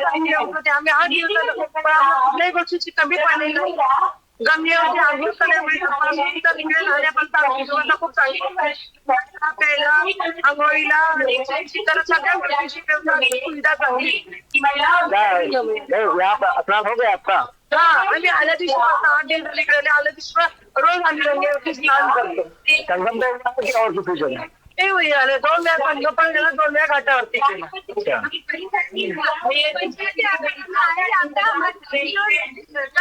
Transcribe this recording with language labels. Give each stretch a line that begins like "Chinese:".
Marathi: कुठल्याही गोष्टीची कमी पडलेली नाही, गंगेवरती आंघोळ करण्यापर्यंत खूप चांगली प्यायला, आंघोळीला, सगळ्या गोष्टीची सुविधा चांगली।
Hindi: यहाँ पर स्नान हो गया आपका?
Marathi: हाँ, आम्ही आल्या दिवशी 8 दिवस झाले, आल्या दिवशी रोज आम्ही गंगेवरती स्नान करतो।
Hindi: संगम में की और किसी जगह?
Marathi: ते हुई आले 2 वेळा संगम पण गेला, 2 वेळा घाटावरती केला।